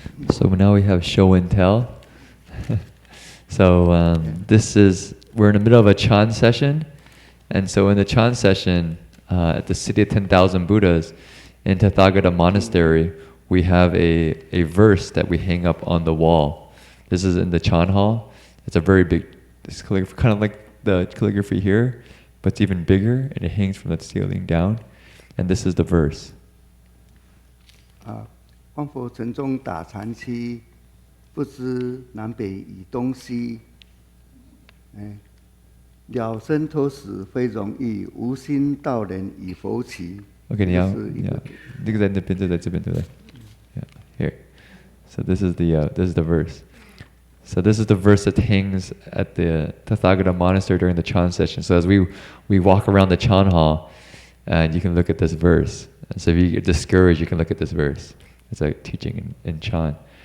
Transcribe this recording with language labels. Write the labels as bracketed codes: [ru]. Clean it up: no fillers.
[en] So now we have show and tell. So we're in the middle of a Chan session, and so in the Chan session at the City of 10,000 Buddhas in Tathagata Monastery, we have a verse that we hang up on the wall. This is in the Chan hall. It's a very big, it's kind of like the calligraphy here, but it's even bigger, and it hangs from the ceiling down. And this is the verse. [zh] 方佛城中打禅期，不知南北以东西。了生脱死非容易，无心道人以佛起。 Okay, 你要那个在那边就在这边对不对？ [en] Yeah, here. So this is the verse. So this is the verse that hangs at the Tathagata Monastery during the Chan session. So as we walk around the Chan hall, and you can look at this verse. And so if you get discouraged, you can look at this verse. It's like teaching in Chan.